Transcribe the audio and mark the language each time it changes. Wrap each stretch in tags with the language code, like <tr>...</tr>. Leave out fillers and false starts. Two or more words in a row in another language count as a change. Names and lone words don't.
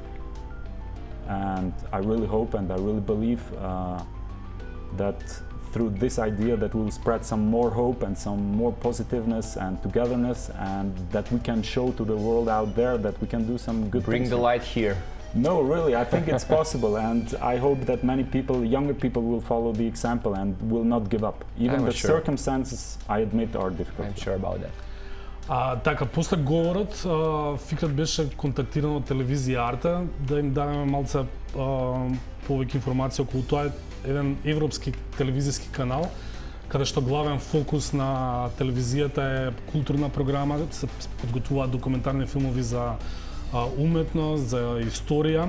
<en>And I really hope and I really believe that through this idea that we will spread some more hope and some more positiveness and togetherness, and that we can show to the world out there that we can do some good Bring things. the light here. No, really, I think it's possible, and I hope that many people, younger people, will follow the example and will not give up. Even the circumstances, I admit, are difficult. I'm sure about that.</en> <mk>Така, после говорот, Фикрат беше контактиран од телевизија Арта да им дадеме малце повеќе информација околу тоа. Еден европски телевизиски канал, каде што главен фокус на телевизијата е културна програма, се подготвуваат документарни филмови за уметност, за историја.</mk>